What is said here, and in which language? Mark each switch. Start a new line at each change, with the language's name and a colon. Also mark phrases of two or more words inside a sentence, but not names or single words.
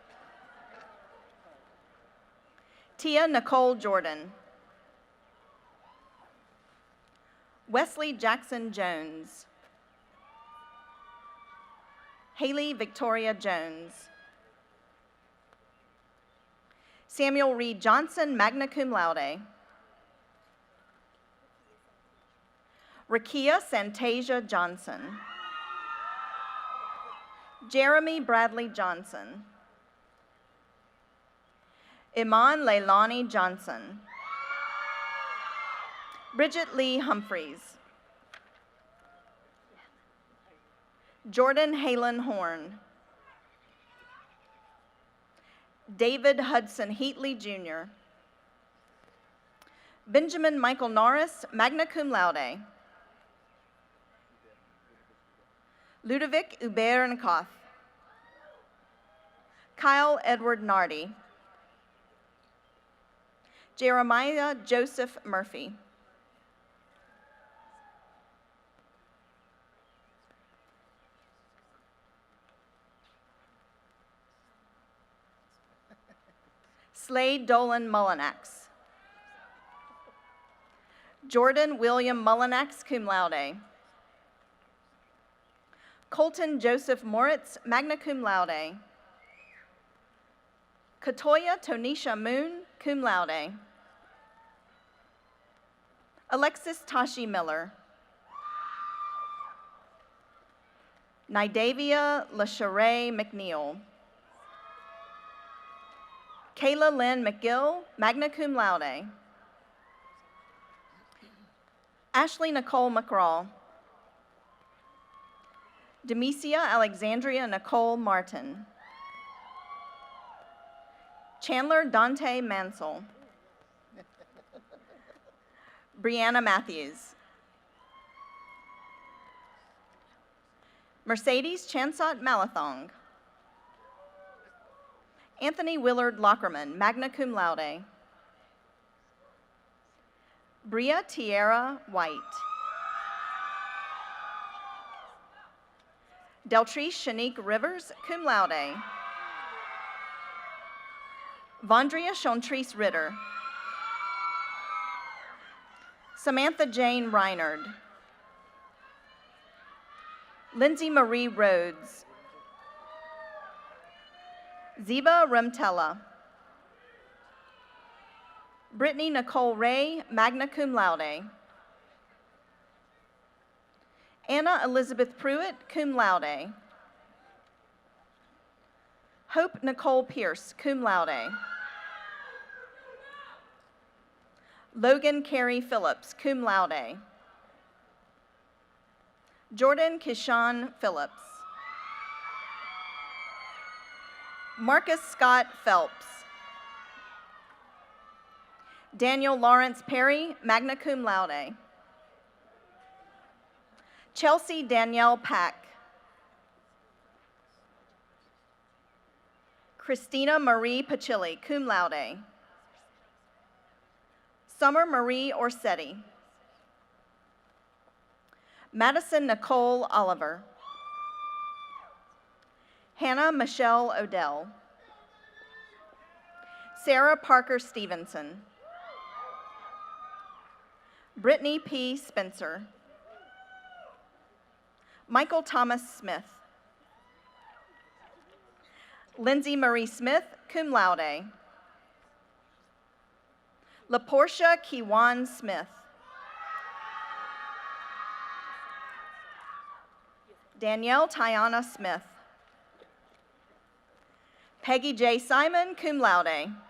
English: Tia Nicole Jordan. Wesley Jackson Jones. Haley Victoria Jones. Samuel Reed Johnson,
Latin: magna cum laude.
English: Rakia Santasia Johnson. Jeremy Bradley Johnson. Iman Leilani Johnson. Bridget Lee Humphreys. Jordan Halen Horn. David Hudson Heatley Jr. Benjamin Michael Norris,
Latin: magna cum laude.
English: Ludovic Hubert Nkoth. Kyle Edward Nardi. Jeremiah Joseph Murphy. Slade Dolan Mullinax. Jordan William Mullinax,
Latin: cum laude.
English: Colton Joseph Moritz,
Latin: magna cum laude.
English: Katoya Tonisha Moon,
Latin: cum laude.
English: Alexis Tashi Miller. Nidavia LaSharay McNeil. Kayla Lynn McGill,
Latin: magna cum laude.
English: Ashley Nicole McCraw. Demesia Alexandria Nicole Martin. Chandler Dante Mansell. Brianna Matthews. Mercedes Chansot Malathong. Anthony Willard Lockerman,
Latin: magna cum laude.
English: Bria Tierra White. Deltrice Shanique Rivers,
Latin: cum laude.
English: Vondria Shontrice Ritter. Samantha Jane Reinard. Lindsay Marie Rhodes. Ziba Remtella. Brittany Nicole Ray,
Latin: magna cum laude.
English: Anna Elizabeth Pruitt,
Latin: cum laude.
English: Hope Nicole Pierce,
Latin: cum laude.
English: Logan Carey Phillips,
Latin: cum laude.
English: Jordan Kishan Phillips. Marcus Scott Phelps. Daniel Lawrence Perry,
Latin: magna cum laude.
English: Chelsea Danielle Pack. Christina Marie Pachilli,
Latin: cum laude.
English: Summer Marie Orsetti. Madison Nicole Oliver. Hannah Michelle Odell. Sarah Parker Stevenson. Brittany P. Spencer. Michael Thomas Smith. Lindsay Marie Smith,
Latin: cum laude.
English: LaPortia Kiwan Smith. Danielle Tiana Smith. Peggy J. Simon,
Latin: cum laude.